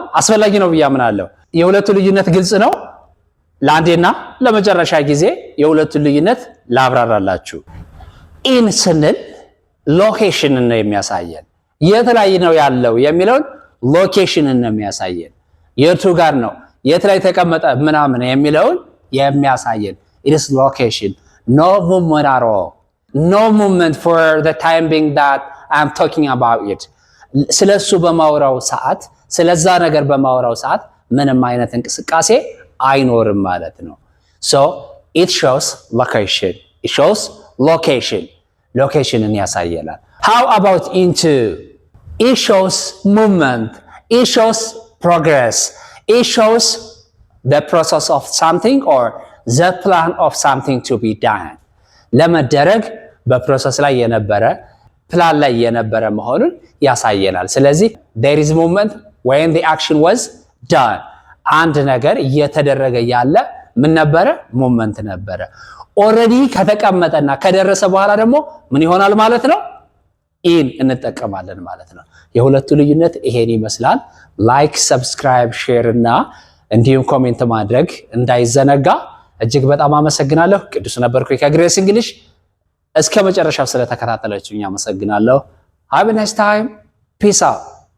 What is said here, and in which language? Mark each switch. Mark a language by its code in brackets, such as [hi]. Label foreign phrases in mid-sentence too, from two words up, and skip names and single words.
[am] አስፈላጊ ነው ብያምናለሁ የሁለቱ ልዩነት ግልጽ ነው ለአንዴና ለመጨረሻ ጊዜ የሁለቱ ልዩነት ላብራራላችሁ ኢን ስንል ሎኬሽን ነው የሚያሳየን የት ላይ ነው ያለው የሚለውን ሎኬሽን ነው የሚያሳየን የቱ ጋር ነው የት ላይ ተቀመጠ ምናምን የሚለውን የሚያሳየን [en] it is location no movement for the time being that I'm talking about it [am] ስለሱ በማውራው ሰዓት ስለዛ ነገር በማውራው ሰዓት ምንም አይነት እንቅስቃሴ አይኖርም ማለት ነው [en] so it shows location [am] ያሳየናል [en] how about into it shows movement it shows progress it shows the process of something or the plan of something to be done [am] ለመደረግ በፕሮሰስ ላይ የነበረ ፕላን ላይ የነበረ መሆኑን ያሳየናል ስለዚህ [en] there is movement when the action was done [am] አንድ ነገር እየተደረገ ያለ ምን ነበረ ሞመንት ነበረ already ከተቀመጠና ከደረሰ በኋላ ደግሞ ምን ይሆናል ማለት ነው in እንጠቀማለን ማለት ነው የሁለቱ ልዩነት ይሄን ይመስላል [en] like subscribe share [am] እና እንዲሁም ኮሜንት ማድረግ እንዳይዘነጋ እጅግ በጣም አመሰግናለሁ ቅዱስ ነበርኩ ከግሬስ እንግሊሽ እስከ መጨረሻው ስለተከታተላችሁኝ አመሰግናለሁ [en] have a nice time peace out